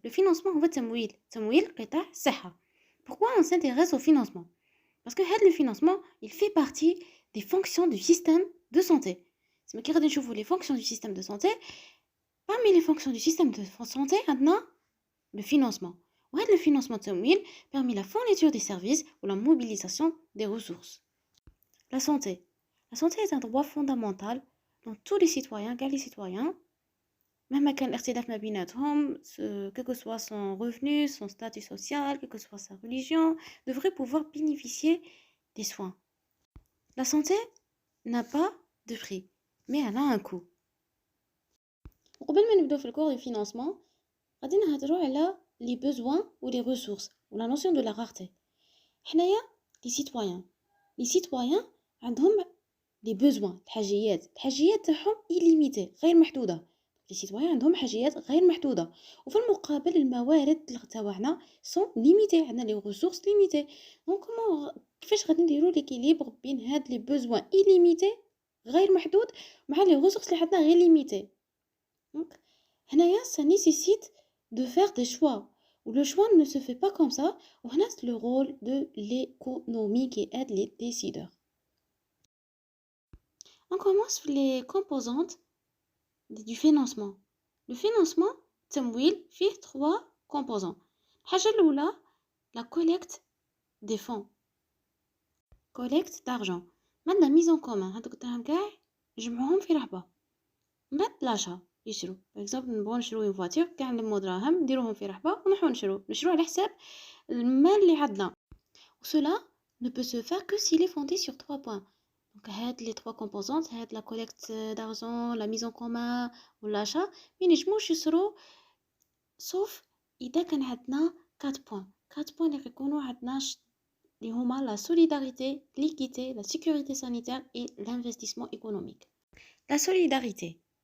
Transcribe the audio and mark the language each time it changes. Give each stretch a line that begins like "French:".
French: Le financement
Arabic: هو تمويل قطاع الصحة.
French: Pourquoi on s'intéresse au financement? Parce que le financement, il fait partie des fonctions du système de santé. C'est qui
Arabic: غادي نشوفوا
French: les fonctions du système de santé. Parmi les fonctions du système de santé, maintenant, le financement. Le financement تمويل permet la fourniture des services ou la mobilisation des ressources. La santé. La santé est un droit fondamental dont tous les citoyens, car les citoyens,
Arabic: مهما كان الاختلاف ما بيناتهم,
French: quel que soit son revenu, son statut social, quelle que soit sa religion, devrait pouvoir bénéficier des soins. La santé n'a pas de prix, mais elle a un coût.
Arabic: وقبل ما نبداو في الكور
French: du financement,
Arabic: غادي نهضروا على
French: les besoins ou les ressources ou la notion de la rareté.
Arabic: حنايا
French: les citoyens
Arabic: عندهم
French: les besoins,
Arabic: الحاجيات تاعهم
French: illimitées
Arabic: غير محدودة.
French: les citoyens
Arabic: عندهم حاجيات غير محدودة. وفي المقابل الموارد تاعنا
French: sont limitées,
Arabic: عندنا
French: les ressources limitées.
Arabic: donc كيفاش غادي نديروا
French: l'équilibre
Arabic: بين هاد
French: les besoins illimités
Arabic: غير محدود مع
French: les ressources
Arabic: اللي عندنا غير
French: limitées. donc
Arabic: هنايا
French: ça nécessite de faire des choix. Où le choix ne se fait pas comme ça. On a le rôle de l'économie qui aide les décideurs. On commence les composantes du financement. Le financement,
Arabic: تمويل فيه
French: 3 composants.
Arabic: الحاجة الأولى
French: la collecte des fonds. collecte d'argent. من la mise en commun.
Arabic: هادوك الدراهم كاع نجمعوهم في رحبة. من بعد
French: l'achat.
Arabic: يشرو
French: par exemple
Arabic: نبغوا نشرو
French: une voiture
Arabic: كاع نلمو دراهم نديروهم في رحبة ونروحو نشرو على حساب المال اللي عندنا.
French: cela ne peut se faire que s'il est fondé sur 3 points. donc هاد les 3 composantes, هاد la collecte d'argent, la mise en commun ou l'achat
Arabic: ما ينجموش يصرو
French: sauf
Arabic: إذا كان عندنا
French: 4 points. 4 points
Arabic: اللي يكونوا عندنا اللي هما
French: la solidarité, l'équité, la sécurité sanitaire et l'investissement économique. La solidarité.